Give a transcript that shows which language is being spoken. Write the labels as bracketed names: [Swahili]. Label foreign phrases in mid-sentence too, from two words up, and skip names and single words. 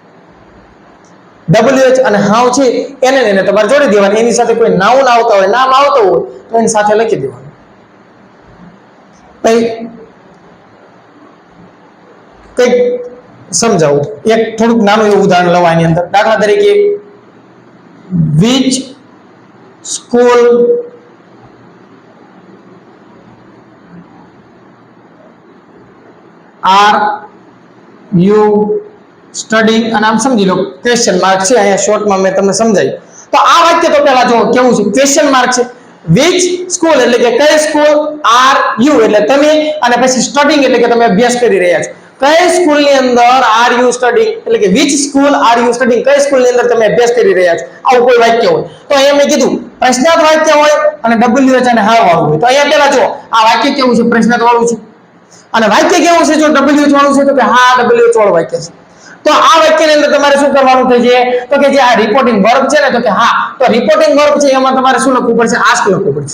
[Gujarati] WH અને હાવ છે એને તમારે જોડી દેવાની. એની સાથે કોઈ નાઉન આવતા હોય, નામ આવતું હોય તો એની સાથે લખી દેવાનું. કઈ સમજાવું. એક થોડુંક નાનું એવું ઉદાહરણ લઉં આની અંદર. દાખલા તરીકે [English] which school are you studying, [Gujarati] અને આમ સમજી લો [English] question mark [Gujarati] છે, અહીંયા શોર્ટમાં મેં તમને સમજાવ્યું. તો આ વાક્ય તો પહેલા જો કેવું છે, [English] question mark [Gujarati] છે. [English] which school [Gujarati] એટલે કે કઈ સ્કૂલ, [English] are you [Gujarati] એટલે તમે, અને પછી સ્ટડીંગ એટલે કે તમે અભ્યાસ કરી રહ્યા છો. કઈ સ્કૂલની અંદર [English] are you studying [Gujarati] એટલે કે [English] which school are you studying, [Gujarati] કઈ સ્કૂલની અંદર તમે અભ્યાસ કરી રહ્યા છો. આવું કોઈ વાક્ય હોય તો અહીંયા મેં કીધું પ્રશ્નાર્થ વાક્ય હોય અને WH અને હા વાળું હોય. તો અહીંયા પહેલા જો આ વાક્ય કેવું છે, પ્રશ્નાર્થ વાળું છે, અને વાક્ય કેવું છે જો WH વાળું છે તો કે હા WH વાળું વાક્ય છે. તો આ વાક્યની અંદર તમારે શું કરવાનું છે, તો કે જે આ [English] reporting verb [Gujarati] છે ને, તો કે હા, તો [English] reporting verb [Gujarati] છે એમાં તમારે શું લખવું પડશે, આસ્ક લખવું પડશે.